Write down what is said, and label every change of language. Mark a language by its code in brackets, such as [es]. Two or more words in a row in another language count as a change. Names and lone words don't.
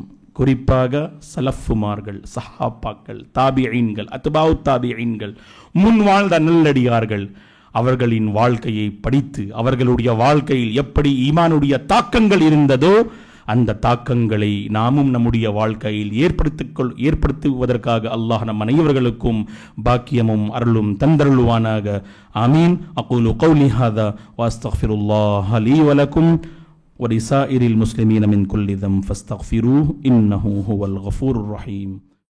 [ta] குறிப்பாக சலஃபுமார்கள், சஹாபாக்கள், தாபிஈன்கள், அத்பாஉ தாபிஈன்கள், முன் வாழ்ந்த நல்லடியார்கள், அவர்களின் வாழ்க்கையை படித்து அவர்களுடைய வாழ்க்கையில் எப்படி ஈமானுடைய தாக்கங்கள் இருந்ததோ அந்த தாக்கங்களை நாமும் நம்முடைய வாழ்க்கையில் ஏற்படுத்துவதற்காக அல்லாஹ் நம் அனைவர்களுக்கும் பாக்கியமும் அருளும் தந்தருள்வானாக. [ar] آمين. أقول قولي هذا وأستغفر الله لي ولكم ولسائر المسلمين من كل ذنب فاستغفروه إنه هو الغفور الرحيم.